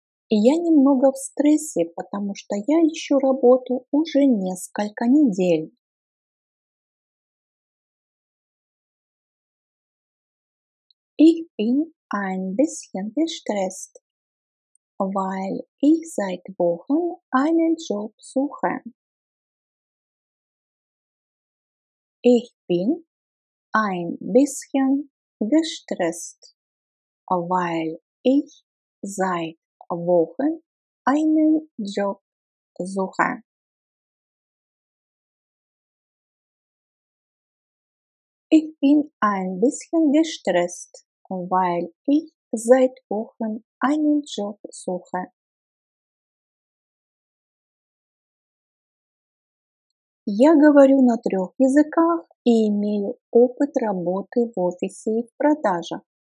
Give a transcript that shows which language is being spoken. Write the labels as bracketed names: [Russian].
[Russian] Я немного в стрессе, потому что я ищу работу уже несколько недель. [German] Ich bin ein bisschen gestresst, weil ich seit Wochen einen Job suche. Ich bin ein bisschen gestresst, weil ich seit Wochen einen Job suche. Ich bin ein bisschen gestresst, weil ich seit Wochen einen Job suche. [Russian] Я говорю на 3 языках и имею опыт работы в офисе и в продажах.